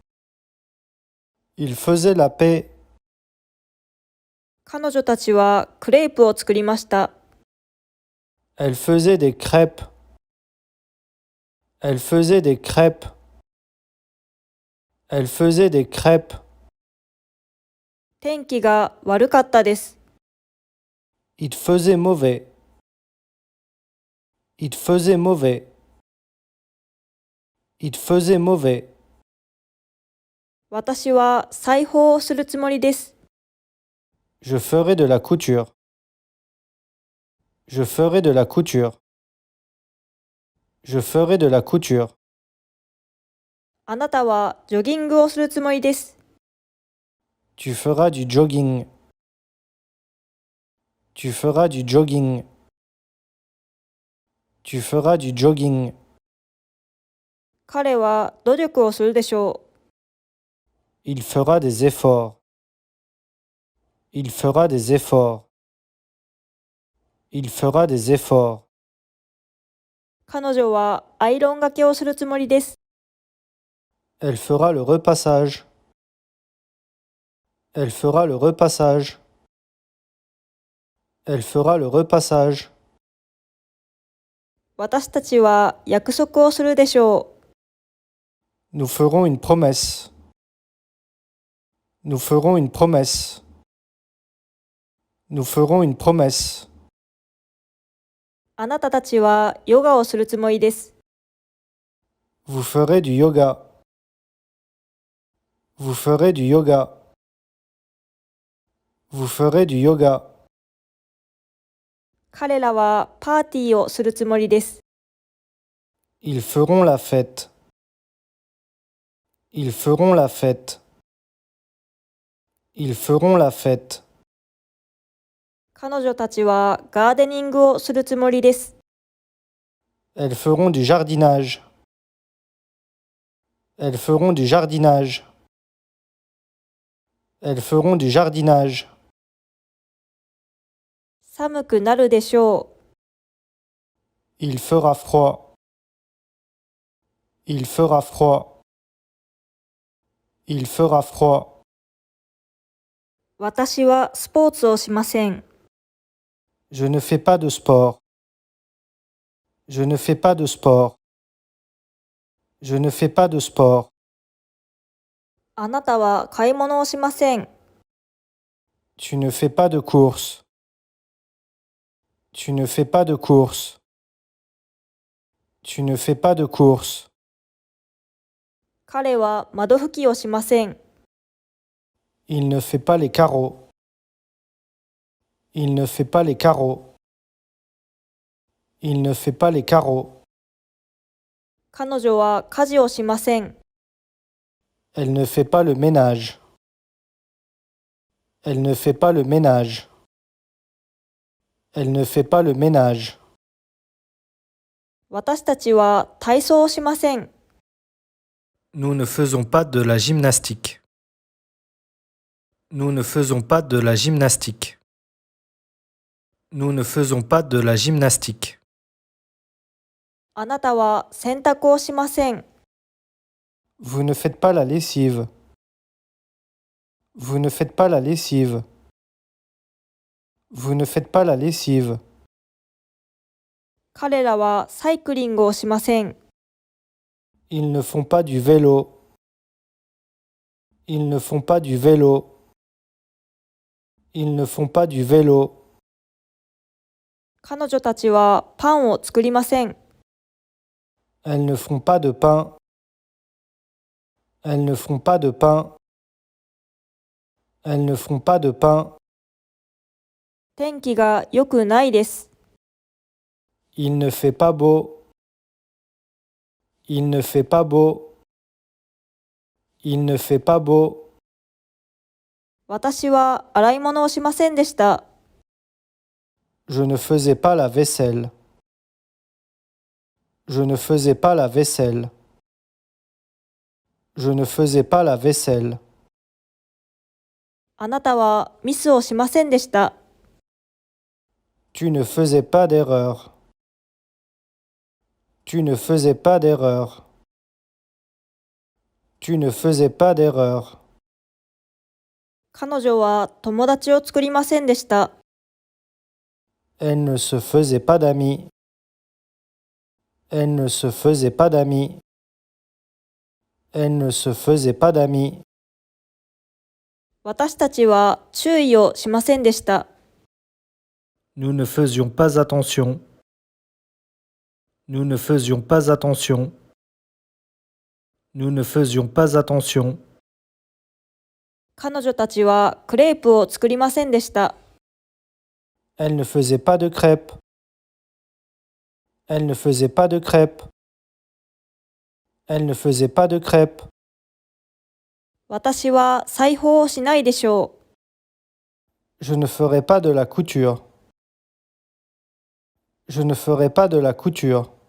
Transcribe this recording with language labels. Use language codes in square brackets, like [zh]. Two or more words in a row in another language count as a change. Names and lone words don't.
[fr] Il faisait la paix. [ja] 彼女たちはクレープを作りました。 [fr] Elle faisait des crêpes. Elle faisait des crêpes. Elle faisait des crêpes. [ja] 天気が悪かったです。 [fr] Il faisait mauvais. Il faisait mauvais. Il faisait mauvais. [ja] 私は裁縫をするつもりです。 [fr] Je ferai de la couture. Je ferai de la couture. Je ferai de la couture. [ja] あなたはジョギングをするつもりです。 [fr] Tu feras du jogging. Tu feras du jogging. Tu feras du jogging. [ja] 彼は努力をするでしょう。 [fr] Il fera des efforts. Il fera des efforts. Il fera des efforts. [ja] 彼女はアイロンがけをするつもりです。 [fr] Elle fera le repassage. Elle fera le repassage. Elle fera le repassage. [ja] 私たちは約束をするでしょう。 [fr] Nous ferons une promesse. Nous ferons une promesse. Nous ferons une promesse. [ja] あなたたちはヨガをするつもりです。 [fr] Vous ferez du yoga. Vous ferez du yoga. Vous ferez du yoga. [ja] 彼らはパーティーをするつもりです。 [fr] Ils feront la fête. Ils feront la fête. Ils feront la fête. [ja] 彼女たちはガーデニングをするつもりです。 [fr] Elles feront du jardinage. Elles feront du jardinage. Elles feront du jardinage. [ja] 寒くなるでしょう。 [fr] Il fera froid. Il fera froid. Il fera froid. [ja] 私はスポーツをしません。 [fr] Je ne fais pas de sport. Je ne fais pas de sport. Je ne fais pas de sport. [ja] あなたは買い物をしません。 [fr] Tu ne fais pas de course. Tu ne fais pas de course. Tu ne fais pas de course. [ja] 彼は窓拭きをしません。 [fr] Il ne fait pas les carreaux. Il ne fait pas les carreaux. Il ne fait pas les carreaux. [ja] 彼女は家事をしません。 [fr] Elle ne fait pas le ménage. Elle ne fait pas le ménage. Elle ne fait pas le ménage. [ja] 私たちは体操をしません。 [fr] Nous ne faisons pas de la gymnastique. Nous ne faisons pas de la gymnastique. Nous ne faisons pas de la gymnastique. [ja] あなたは洗濯をしません。 [fr] Vous ne faites pas la lessive. Vous ne faites pas la lessive. Vous ne faites pas la lessive. [ja] 彼らはサイクリングをしません。 [fr] Ils ne font pas du vélo. Ils ne font pas du vélo. Ils ne font pas du vélo. [ja] 彼女たちはパンを作りません。 [fr] Elles ne font pas de pain. Elles ne font pas de pain. Elles ne font pas de pain. [ja] 天気が良くないです。 [fr] Il ne fait pas beau. Il ne fait pas beau. Il ne fait pas beau. [ja] 私は洗い物をしませんでした。 [fr] Je ne faisais pas la vaisselle. Je ne faisais pas la vaisselle. Je ne faisais pas la vaisselle. [ja] あなたはミスをしませんでした。 [fr] Tu ne faisais pas d'erreur. Tu ne faisais pas d'erreur. Tu ne faisais pas d'erreur. [ja] 彼女は友達を作りませんでした。 [fr] Elle ne se faisait pas d'amis. Elle ne se faisait pas d'amis. Elle ne se faisait pas d'amis. [ja] 私たちは注意をしませんでした。 [fr] Nous ne faisions pas attention. Nous ne faisions pas attention. Nous ne faisions pas attention. [ja] 彼女たちはクレープを作りませんでした。 [fr] Elle ne faisait pas de crêpes. Elle ne faisait pas de crêpes. Elle ne faisait pas de crêpes. [ja] 私は裁縫をしないでしょう。 [fr] Je ne ferai pas de la couture. Je ne ferai pas de la couture.